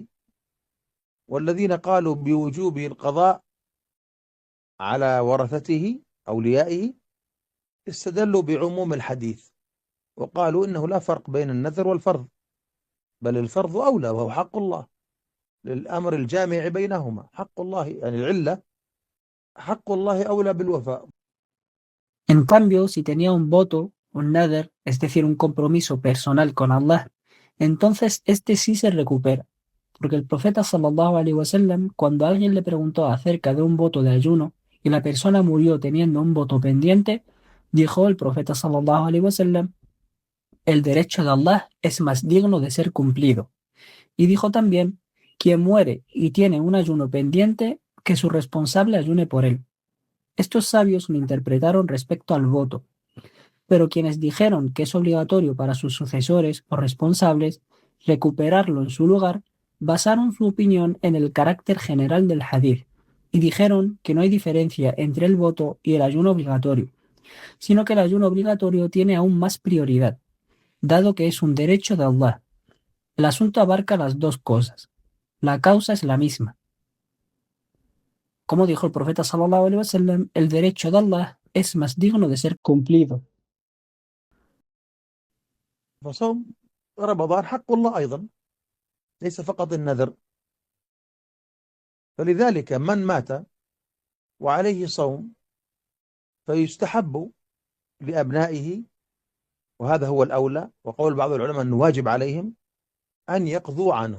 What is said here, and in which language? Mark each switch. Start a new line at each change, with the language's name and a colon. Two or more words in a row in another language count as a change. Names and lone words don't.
Arabic: والذين قالوا بوجوب القضاء على ورثته أوليائه استدلوا بعموم الحديث، وقالوا إنه لا فرق بين النذر والفرض، بل الفرض أولى وهو حق الله، للأمر الجامع بينهما، حق الله يعني العلة حق الله أولى بالوفاء.
Spanish: En cambio, si tenía un voto un nadr, es decir, un compromiso personal con Allah, entonces este sí se recupera. Porque el profeta
Arabic: صلى الله عليه وسلم,
Spanish: cuando alguien le preguntó acerca de un voto de ayuno y la persona murió teniendo un voto pendiente, dijo el profeta
Arabic: صلى الله عليه وسلم,
Spanish: el derecho de Allah es más digno de ser cumplido. Y dijo también, quien muere y tiene un ayuno pendiente, que su responsable ayune por él. Estos sabios lo interpretaron respecto al voto, pero quienes dijeron que es obligatorio para sus sucesores o responsables recuperarlo en su lugar, basaron su opinión en el carácter general del hadith y dijeron que no hay diferencia entre el voto y el ayuno obligatorio, sino que el ayuno obligatorio tiene aún más prioridad, dado que es un derecho de Allah. El asunto abarca las dos cosas. La causa es la misma. Como dijo el profeta
Arabic: صلى الله عليه وسلم,
Spanish: el derecho de Allah es más digno de ser cumplido.
Arabic: فصوم رمضان حق الله أيضا، ليس فقط النذر. فلذلك من مات وعليه صوم فيستحب لأبنائه، وهذا هو الأولى، وقول بعض العلماء أنه واجب عليهم أن يقضوا